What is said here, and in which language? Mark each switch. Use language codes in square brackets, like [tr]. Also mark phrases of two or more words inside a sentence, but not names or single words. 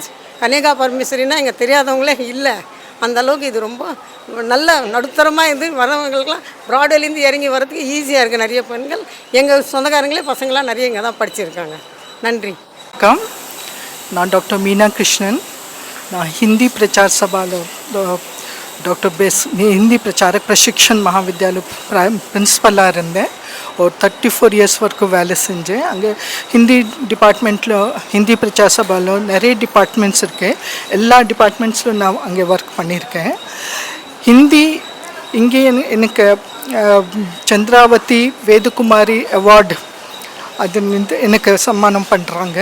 [ta] கன்னிகா பரமேஸ்வரினா இங்கே தெரியாதவங்களே இல்லை. அந்த அளவுக்கு இது ரொம்ப நல்ல நடுத்தரமாக இருந்து வரவங்களுக்குலாம் ப்ராட்வேலேருந்து இறங்கி வரதுக்கு ஈஸியாக இருக்குது. நிறைய பெண்கள் எங்கள் சொந்தக்காரங்களே பசங்களாம் நிறைய இங்கே தான் படிச்சிருக்காங்க. நன்றி. வணக்கம், நான் டாக்டர் மீனா கிருஷ்ணன். நான் हिंदी प्रचार सभा डॉक्टर बेस हिंदी प्रचारक प्रशिक्षण महाविद्यालय प्रिंसिपलाக இருந்தேன். ஒரு 34 இயர்ஸ் வரைக்கும் வேலை செஞ்சேன். அங்கே ஹிந்தி டிபார்ட்மெண்ட்டில் ஹிந்தி பிரச்சார சபாவில் நிறைய டிபார்ட்மெண்ட்ஸ் இருக்குது. எல்லா டிபார்ட்மெண்ட்ஸிலும் நான் அங்கே ஒர்க் பண்ணியிருக்கேன். ஹிந்தி இங்கே எனக்கு சந்திராவதி வேதகுமாரி அவார்டு அது எனக்கு சம்மானம் பண்ணுறாங்க.